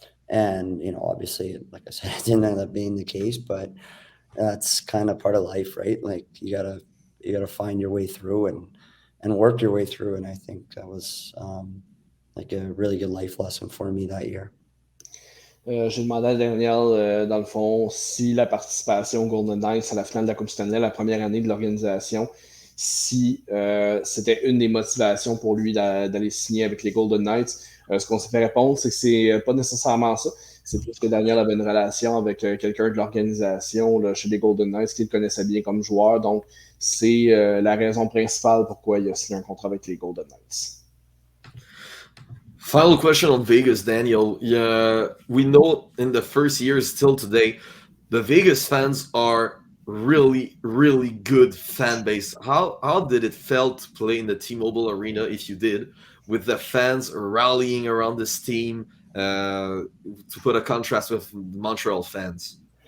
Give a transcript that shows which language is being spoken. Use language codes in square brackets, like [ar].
[en] And obviously, like I said, it didn't end up being the case, but that's kind of part of life, right? Like you gotta find your way through and work your way through. And I think that was like a really good life lesson for me that year. [fr] J'ai demandé à Daniel, dans le fond, si la participation au Golden Knights à la finale de la Coupe Stanley, la première année de l'organisation, si c'était une des motivations pour lui d'aller signer avec les Golden Knights. Ce qu'on s'est fait répondre, c'est que c'est pas nécessairement ça. C'est plus que Daniel avait une relation avec quelqu'un de l'organisation là, chez les Golden Knights qu'il connaissait bien comme joueur. Donc, c'est la raison principale pourquoi il a signé un contrat avec les Golden Knights. [en] Final question on Vegas, Daniel. We know in the first years till today, the Vegas fans are really, really good fan base. How did it felt to play in the T-Mobile Arena, if you did, with the fans rallying around this team, to put a contrast with Montreal fans?